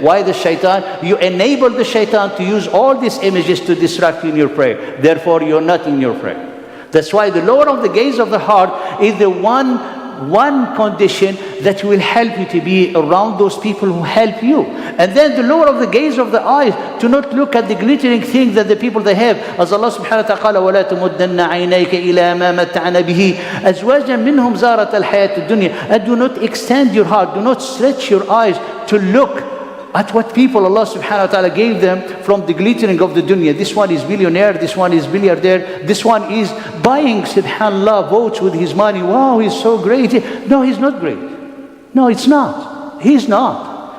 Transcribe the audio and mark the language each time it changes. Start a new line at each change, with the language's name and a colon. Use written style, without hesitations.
English: Why the shaitan? You enable the shaitan to use all these images to distract you in your prayer. Therefore, you're not in your prayer. That's why the lower of the gaze of the heart is the one one condition that will help you to be around those people who help you. And then the lower of the gaze of the eyes, to not look at the glittering things that the people they have.
Arabic: As Allah subhanahu wa ta'ala, وَلَا تُمُدَّنَّ عَيْنَيْكَ إِلَى مَا مَتَّعْنَا بِهِ أَزْوَاجًا مِّنْهُمْ زَارَةَ الْحَيَاةِ الدُّنْيَا.
English: And do not extend your heart, do not stretch your eyes to look at what people Allah subhanahu wa ta'ala gave them from the glittering of the dunya. This one is billionaire, this one is milliardaire, this one is buying, subhanallah, votes with his money. Wow, he's so great. No, he's not great. No, it's not. He's not.